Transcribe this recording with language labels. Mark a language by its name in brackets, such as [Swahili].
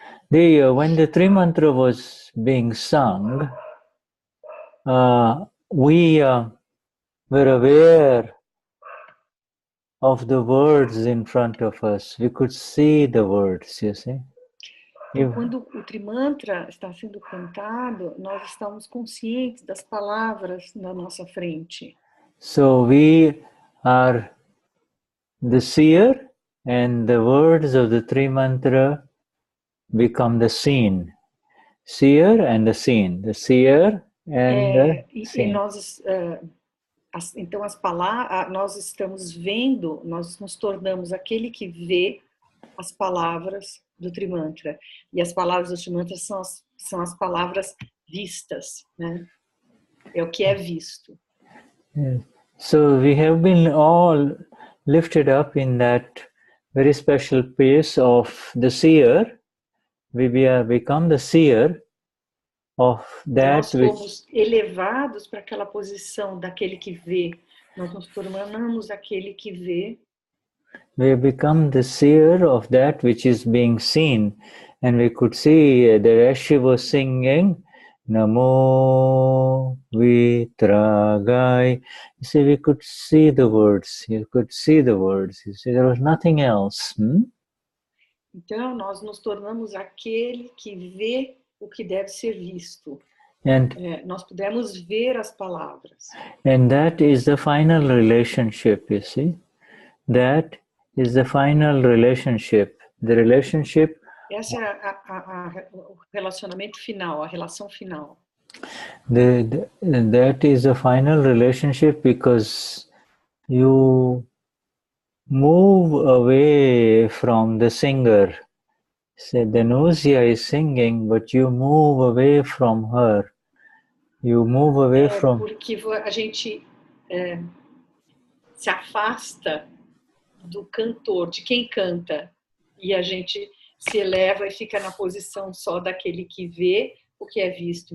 [English] When the three mantra was being sung, we were aware of the words in front of us. We could see the words, you see. [Portuguese] Quando o Trimantra está sendo cantado, nós estamos conscientes das palavras na nossa frente. [English] So we are the seer, and the words of the three mantra become the seen. Seer and the seen. The seer and the seen. [Portuguese] E nós, então as palavras, nós estamos vendo, nós nos tornamos aquele que vê as palavras do Trimantra. E as palavras do Trimantra são as palavras vistas, né? É o que é visto. [English] Yes. So we have been all lifted up in that very special place of the seer. We become the seer of that [Portuguese] nós fomos elevados para aquela posição daquele que vê. Nós nos tornamos aquele que vê. [English] We become the seer of that which is being seen. And we could see the Rashi was singing Namo Vitragai. You see, we could see the words. You could see the words. You see, there was nothing else. [Portuguese] Então, nós nos tornamos aquele que vê o que deve ser visto. [English] And, [Portuguese] Nós podemos ver as palavras. [English] and that is the final relationship, you see. That is the final relationship. The relationship. [Portuguese] Esse é o relacionamento final, a relação final. [English] That is the final relationship because you move away from the singer. Say, Danusia is singing, but you move away from her. You move away from... [Portuguese] Porque a gente se afasta do cantor, de quem canta, e a gente se eleva e fica na posição só daquele que vê o que é visto.